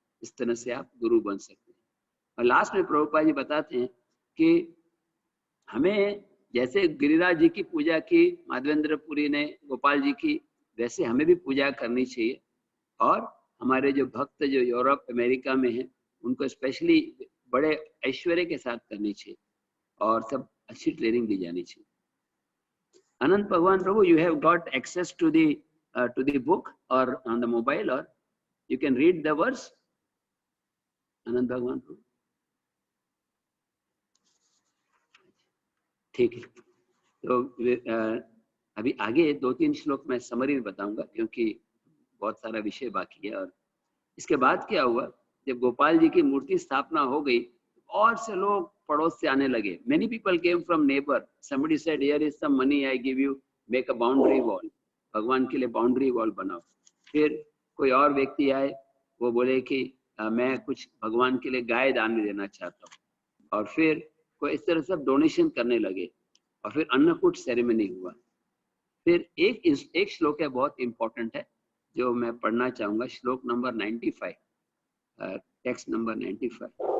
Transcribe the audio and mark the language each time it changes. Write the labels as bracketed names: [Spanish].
[Hindi] इस तरह से आप गुरु बन सकते हैं। और लास्ट में प्रभुपाद जी बताते हैं कि हमें जैसे गिरिराज जी की पूजा की माधवेंद्र पुरी ने गोपाल जी की, वैसे हमें भी पूजा करनी चाहिए। और हमारे जो भक्त जो यूरोप अमेरिका में हैं उनको स्पेशली बड़े ऐश्वर्य के साथ करनी चाहिए और सब अच्छी ट्रेनिंग दी जानी चाहिए। [English] अनंत भगवान प्रभु, you have got access to the book or on the mobile, or you can read the verse. [Hindi] अनंत भगवान प्रभु, ठीक है। तो अभी आगे 2-3 श्लोक मैं समरी में बताऊंगा, क्योंकि बहुत सारा विषय बाकी है। और इसके बाद क्या हुआ, जब गोपाल जी की मूर्ति स्थापना हो गई, और से लोग पड़ोस से आने लगे। [English] Many people came from neighbor. Somebody said, here is some money I give you, make a boundary wall. [Hindi] भगवान के लिए बाउंड्री वॉल बनाओ। फिर कोई और व्यक्ति आए, वो बोले कि मैं कुछ भगवान के लिए गाय दान में देना चाहता हूँ। और फिर कोई इस तरह सब डोनेशन करने लगे, और फिर अन्नकूट सेरेमनी हुआ। फिर एक श्लोक है, बहुत इंपॉर्टेंट है, जो मैं पढ़ना चाहूंगा, श्लोक नंबर 95, टेक्स्ट नंबर 95।